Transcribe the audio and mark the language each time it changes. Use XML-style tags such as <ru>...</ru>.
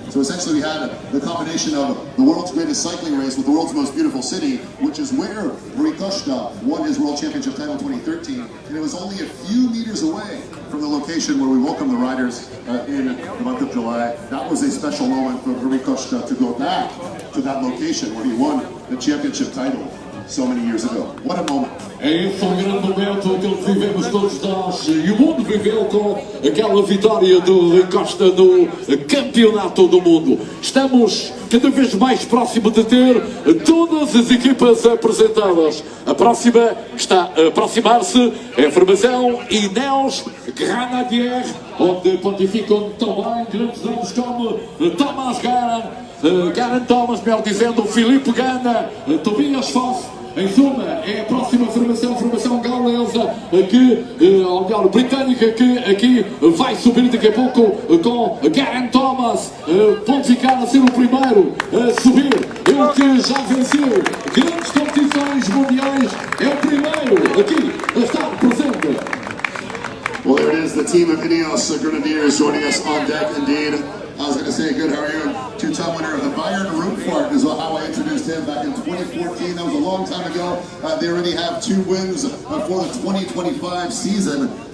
<en>So essentially we had the combination of the world's greatest cycling race with the world's most beautiful city, which is where Rui Costa won his World Championship title in 2013, and it was only a few meters away from the location where we welcome the riders in the month of July. That was a special moment for Rui Costa to go back to that location where he won the championship title so many years ago. What a moment.</en> <pt>É esse um grande momento que vivemos todos nós e o mundo viveu com aquela vitória do Rui Costa no campeonato do mundo. Estamos cada vez mais próximo de ter todas as equipas apresentadas. A próxima está a aproximar-se, é a formação Ineos Grenadier, onde pontificam também grandes nomes como Thomas Garen Thomas, melhor dizendo, Filipe Gana, Tobias Foss. Em suma, é a próxima formação galesa, melhor, britânica, que aqui vai subir daqui a pouco com Garen Thomas, pontificar a ser o primeiro a subir. Ele que já venceu grandes competições mundiais, é o primeiro aqui a estar presente.</pt> <en>Well, there it is, the team of Ineos Grenadiers joining us on deck indeed. I was going to say, good, how are you? 2-time winner of the Bayern Rundfahrt is how I introduced him back in 2014. That was a long time ago. They already have 2 wins for the 2025 season.</en>